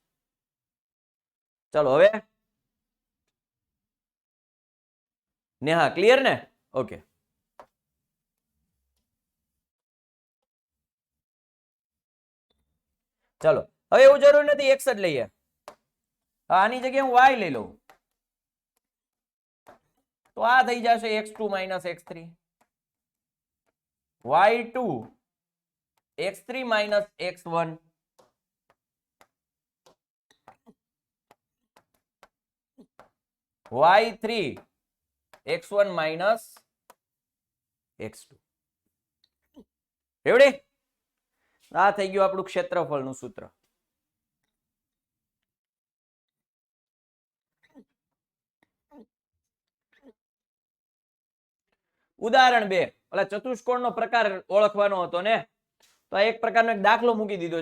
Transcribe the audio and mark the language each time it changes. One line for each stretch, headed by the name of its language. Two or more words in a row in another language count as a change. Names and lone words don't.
Gujarati: ચલો હવે નેહા ક્લિયર ને? ઓકે. ચલો હવે એવું જરૂર નથી x જ લઈએ, આની જગ્યાએ હું y લઈ લઉં. તો આ થઈ જશે x2 - x3, y2 x3 - x1 y3 x1 - x2. રેડી? આ થઈ ગયું આપણું ક્ષેત્રફળનું સૂત્ર. ઉદાહરણ 2, ઓલા ચતુષ્કોણનો પ્રકાર ઓળખવાનો હતો ને, તો એક પ્રકારનો એક દાખલો મૂકી દીધો છે.